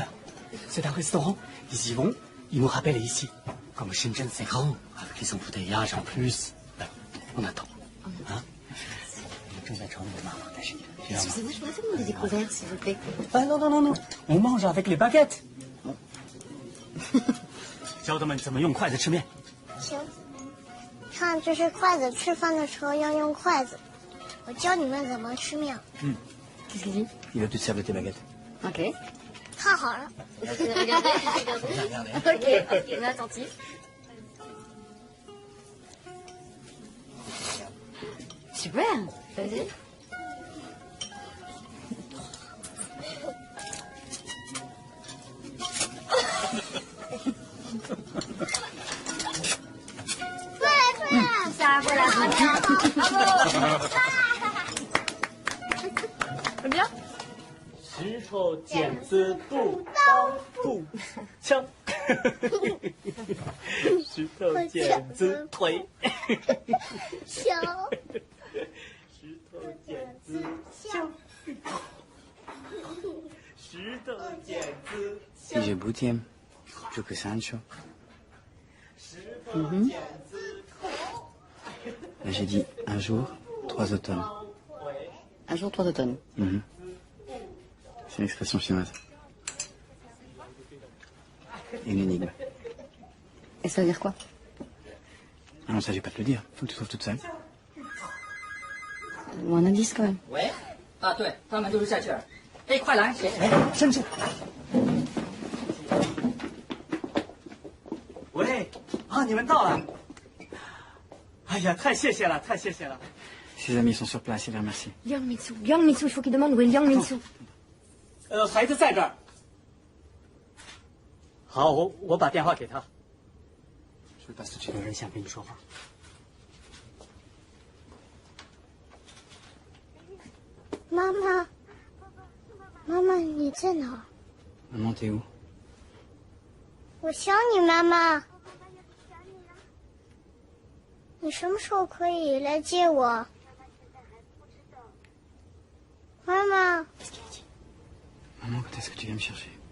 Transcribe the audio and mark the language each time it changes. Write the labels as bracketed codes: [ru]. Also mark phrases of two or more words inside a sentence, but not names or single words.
[fr] C'est un restaurant. Ils y vont, ils nous rappellent ici. Comme Shenzhen, c'est grand, avec les embouteillages en plus. Ben, on attend. Hein? Excusez-moi, je pourrais faire des découvertes, s'il vous plaît. Ah non. On mange avec les baguettes. [zh] 教他们怎么用筷子吃面。行，看这是筷子，吃饭的时候要用筷子。我教你们怎么吃面。 [fr] Qu'est-ce qu'il dit? Il veut te servir tes baguettes. Ok. [zh] 看好了， [fr] Regardez. Ok, on est attentif. Super, vas-y. Ça, voilà. Bravo. C'est bien? [zh] 石头剪子布刀步枪，石头剪子腿，小石头剪子小石头剪子 [fr] Si j'ai bouté, je que Sancho. [zh] 石头剪子 [fr] Là j'ai dit un jour, 3 automnes. Un jour, 3 automnes. C'est une expression chinoise. Une énigme. Et ça veut dire quoi? Ah non, ça, je vais pas te le dire. Faut que tu trouves toute seule. Ou un indice quand même. [zh] 喂，啊，对，他们都是在这儿。哎，快来，谁？是不是？喂，啊，你们到了！哎呀，太谢谢了，太谢谢了。 [fr] Ses amis sont sur place, il les remercie. Yang Mitsu, il faut qu'il demande où est Yang Mitsu. [zh] 孩子在这儿。好，我把电话给他。 [fr] Je le passe tout de suite. [zh] 有人想跟你说话。妈妈，妈妈你在哪儿？ [fr] Maman, t'es où? [zh] 我想你，妈妈。你什么时候可以来接我？妈妈。 [fr] Maman, quand est-ce que tu viens me chercher?